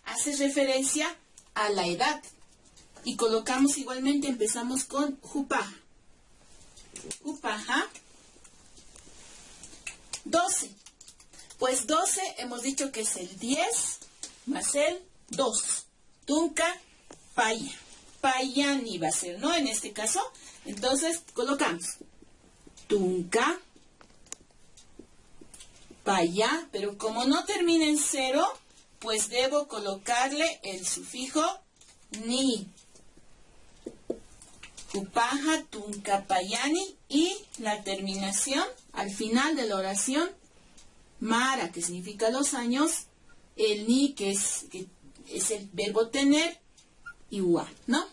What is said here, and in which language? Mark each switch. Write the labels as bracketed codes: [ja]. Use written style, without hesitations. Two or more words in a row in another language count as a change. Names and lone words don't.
[es] hace referencia a la edad. Y colocamos igualmente, empezamos con Jupaja. Jupaja. 12. Pues 12 hemos dicho que es el 10 más el 2. [ay] Tunca, Paya. [es] Payani va a ser, ¿no? En este caso. Entonces colocamos [ay] Tunca, Paya, [es] pero como no termina en 0, pues debo colocarle el sufijo ni. [ay] Jupaja, Tunca, Payani [es] y la terminación al final de la oración Mara, que significa los años, el ni, que es el verbo tener, y wa, ¿no?